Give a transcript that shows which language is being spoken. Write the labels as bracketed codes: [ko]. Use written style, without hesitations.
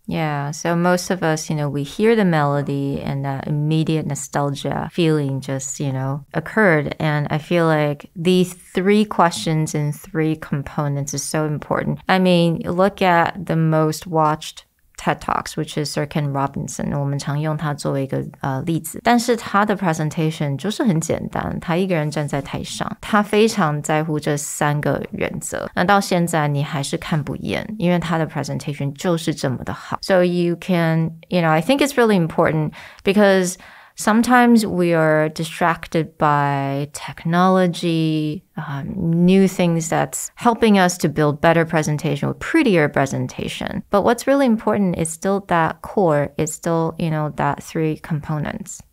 [en] Yeah, so most of us, we hear the melody and that immediate nostalgia feeling just, occurred. And I feel like these 3 questions and 3 components is so important. I mean, look at the most watched TED Talks, which is Sir Ken Robinson. [zh] 我们常用它作为一个例子，但是他的 presentation 就是很简单，他一个人站在台上，他非常在乎这3个原则。那到现在你还是看不厌，因为他的 presentation 就是这么的好。 [en] So you can, I think it's really important because sometimes we are distracted by technology, new things that's helping us to build better presentation or prettier presentation. But what's really important is still that core, is still, that 3 components.